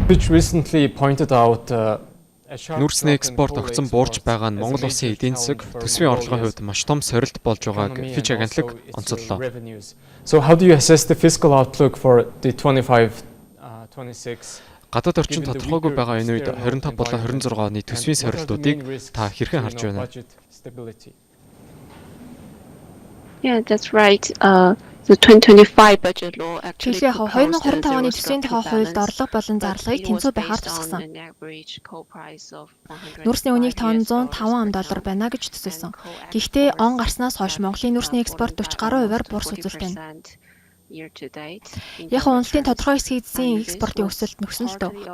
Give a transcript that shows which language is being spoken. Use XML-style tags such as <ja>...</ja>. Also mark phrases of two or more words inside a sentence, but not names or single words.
<en>which recently pointed out</en> <mn>Нүүрсний экспорт огцон буурч байгаа нь Монгол улсын эдийн засаг төсвийн орлогын хувьд маш том сорилт болж байгааг Fitch агентлаг онцоллоо.</mn> <en>So how do you assess the fiscal outlook for the 25-26?</en> <mn>Гадаад орчин тодорхойгүй байгаа энэ үед 25 болон 26 оны төсвийн сорилтуудыг та хэрхэн харж байна?</mn> <en>Yeah, that's right. The 2025 budget law actually</en> <mn>2025 оны төсвийн тухай хуульд орлого болон зарлагыг тэнцүү байхаар тусгасан. Нүүрсний үнийг тонн $105 байна гэж төсөөлсөн. Гэхдээ он гарснаас хойш Монголын нүүрсний экспорт 40 гаруй хувиар буурс үзүүлдэг байна. Яг уналтын тодорхой хэсгийг эзэн экспортын өсөлт нөхсөн л дөө.</mn>